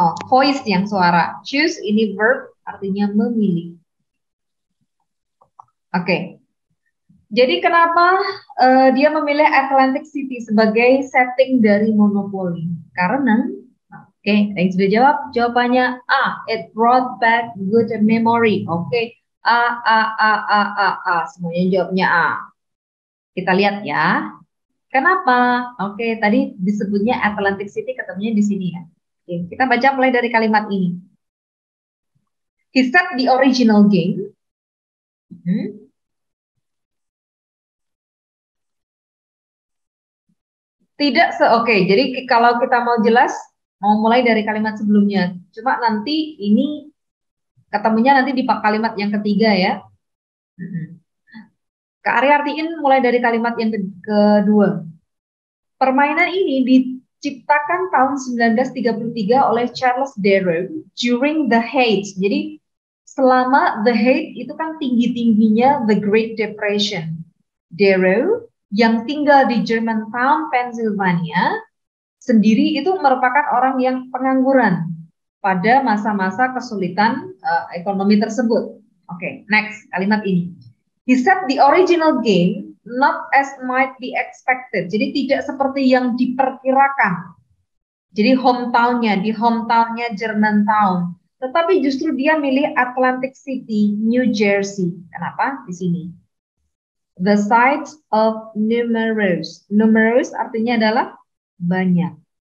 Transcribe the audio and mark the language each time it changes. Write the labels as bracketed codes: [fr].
[id] Voice yang suara. Choose ini verb, artinya memilih. Oke. Jadi kenapa dia memilih Atlantic City sebagai setting dari monopoli? Karena, yang sudah jawab, jawabannya A. [en] It brought back good memory. [id] Oke. A. Semuanya jawabnya A. Kita lihat ya. Kenapa? Oke, tadi disebutnya Atlantic City, ketemunya di sini ya. Oke, kita baca mulai dari kalimat ini. [en] He said the original game. [id] Oke, jadi kalau kita mau jelas, mau mulai dari kalimat sebelumnya. Cuma nanti ini ketemunya nanti di kalimat yang ketiga ya. Kak Ari artiin mulai dari kalimat yang kedua. Permainan ini diciptakan tahun 1933 oleh Charles Darrow [en] during the Heights. [id] Jadi selama the Heights itu kan tinggi-tingginya the Great Depression. Darrow yang tinggal di Germantown, Pennsylvania, sendiri itu merupakan orang yang pengangguran pada masa-masa kesulitan ekonomi tersebut. Oke, next kalimat ini. [en] He said the original game not as might be expected. [id] Jadi tidak seperti yang diperkirakan. Jadi di hometownnya Germantown. Tetapi justru dia milih Atlantic City, New Jersey. Kenapa? Di sini. [en] The site of numerous. [id] Numerous artinya adalah banyak.